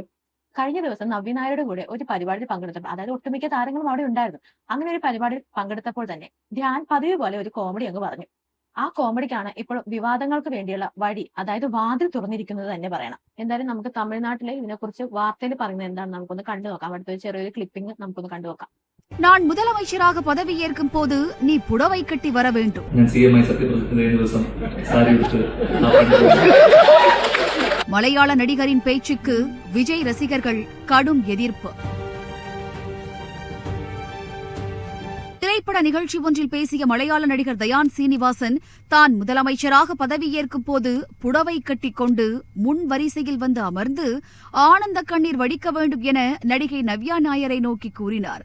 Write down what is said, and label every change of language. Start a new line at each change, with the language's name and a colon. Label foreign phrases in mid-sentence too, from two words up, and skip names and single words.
Malayalam: കഴിഞ്ഞ ദിവസം നവ്യ നായരുടെ കൂടെ ഒരു പരിപാടിയിൽ പങ്കെടുത്തപ്പോൾ, അതായത് ഒട്ടുമിക്ക താരങ്ങളും അവിടെ ഉണ്ടായിരുന്നു. അങ്ങനെ ഒരു പരിപാടിയിൽ പങ്കെടുത്തപ്പോൾ തന്നെ ധ്യാൻ പതിവ് പോലെ ഒരു കോമഡി അങ്ങ് പറഞ്ഞു. ആ കോമഡിക്കാണ് ഇപ്പോൾ വിവാദങ്ങൾക്ക് വേണ്ടിയുള്ള വഴി, അതായത് വാതിൽ തുറന്നിരിക്കുന്നത് തന്നെ പറയണം. എന്തായാലും നമുക്ക് തമിഴ്നാട്ടിലെ ഇതിനെക്കുറിച്ച് വാർത്തയിൽ പറയുന്നത് എന്താണെന്ന് നമുക്കൊന്ന് കണ്ടു നോക്കാം. അവിടുത്തെ ഒരു ചെറിയൊരു ക്ലിപ്പിംഗ് നമുക്കൊന്ന് കണ്ടു നോക്കാം.
Tamil: நான் முதலமைச்சராக பதவியேற்கும் போது நீ புடவை கட்டி வர வேண்டும். மலையாள நடிகரின் பேச்சுக்கு விஜய் ரசிகர்கள் கடும் எதிர்ப்பு. திரைப்பட நிகழ்ச்சி ஒன்றில் பேசிய மலையாள நடிகர் தயான் சீனிவாசன் தான் முதலமைச்சராக பதவியேற்கும் போது புடவை கட்டிக்கொண்டு முன் வரிசையில் வந்து அமர்ந்து ஆனந்த கண்ணீர் வடிக்க வேண்டும் என நடிகை நவ்யா நாயரை நோக்கி கூறினார்.